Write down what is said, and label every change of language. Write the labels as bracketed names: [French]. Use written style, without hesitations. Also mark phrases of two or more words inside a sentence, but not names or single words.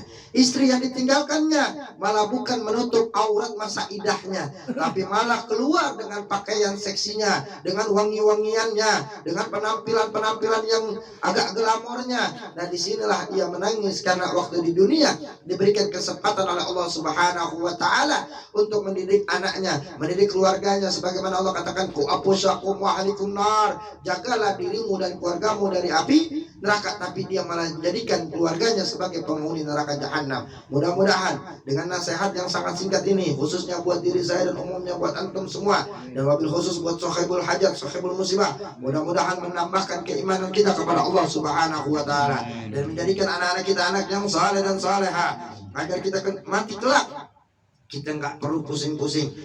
[Indonesian] Istri yang ditinggalkannya malah bukan menutup aurat masa idahnya, tapi malah keluar dengan pakaian seksinya, dengan wangi-wangiannya, dengan penampilan-penampilan yang agak glamornya. Dan disinilah ia menangis karena waktu di dunia diberikan kesempatan oleh Allah [Arabic] Subhanahu wa Ta'ala [Indonesian] untuk mendidik anaknya, mendidik keluarganya, sebagaimana Allah katakan, [Arabic] قوا أنفسكم وأهليكم نارا, [Indonesian] jagalah dirimu dan keluargamu dari api neraka. Tapi dia malah menjadikan keluarganya sebagai penghuni neraka jahanam. Mudah-mudahan dengan nasihat yang sangat singkat ini, khususnya buat diri saya dan umumnya buat antum semua, dan wabil khusus buat [Arabic] sahibul hajat, sahibul musibah, [Indonesian] mudah-mudahan menambahkan keimanan kita kepada Allah [Arabic] Subhanahu wa Ta'ala, [Indonesian] dan menjadikan anak-anak kita anak yang saleh dan saleha, agar kita mati kelak Kita nggak perlu pusing-pusing.